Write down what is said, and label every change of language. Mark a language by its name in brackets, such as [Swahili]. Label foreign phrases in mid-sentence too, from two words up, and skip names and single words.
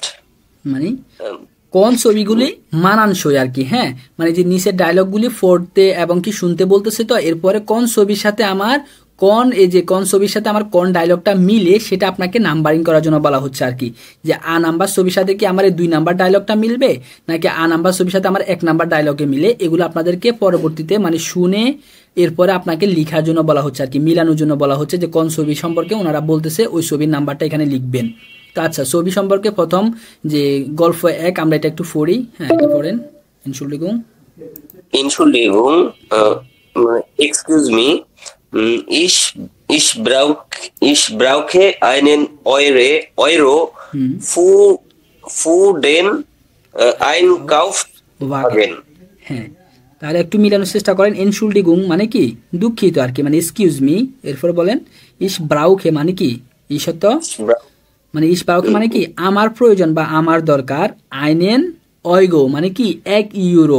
[Bangla] মানে কোন ছবিগুলি মানানসই আর কি, হ্যাঁ মানে যে নিচের ডায়লগগুলি পড়তে এবং কি শুনতে বলতেছে, তো এরপরে কোন ছবির সাথে আমার কোন এই যে কোন ছবির সাথে আমার কোন ডায়লগটা মিলে সেটা আপনাকে নাম্বারিং করার জন্য বলা হচ্ছে আর কি, যে আ নাম্বার ছবির সাথে কি আমার এই 2 নাম্বার ডায়লগটা মিলবে নাকি আ নাম্বার ছবির সাথে আমার 1 নাম্বার ডায়লগে মিলে, এগুলো আপনাদেরকে পরবর্তীতে মানে শুনে এরপরে আপনাকে লেখার জন্য বলা হচ্ছে আর কি, মিলানোর জন্য বলা হচ্ছে যে কোন ছবি সম্পর্কে ওনারা বলতেছে ওই ছবির নাম্বারটা এখানে লিখবেন। তো আচ্ছা, ছবি সম্পর্কে প্রথম যে গল্প 1 আমরা এটা একটু পড়ি। হ্যাঁ, এটা পড়েন। [German] Entschuldigung, [English] excuse me, [German] ich brauche einen Euro für den Einkaufswagen. [Bangla] হ্যাঁ, তাহলে একটু মিলানোর চেষ্টা করেন। এনশুল্ডিগুং মানে কি দুঃখিত আর কি, মানে [English] excuse me. [Bangla] এরপর বলেন [German] ich brauche [Bangla] মানে কি ঈশত, মানে [German] ich brauche [Bangla] মানে কি আমার প্রয়োজন বা আমার দরকার। [German] einen Euro [Bangla] মানে কি 1 ইউরো।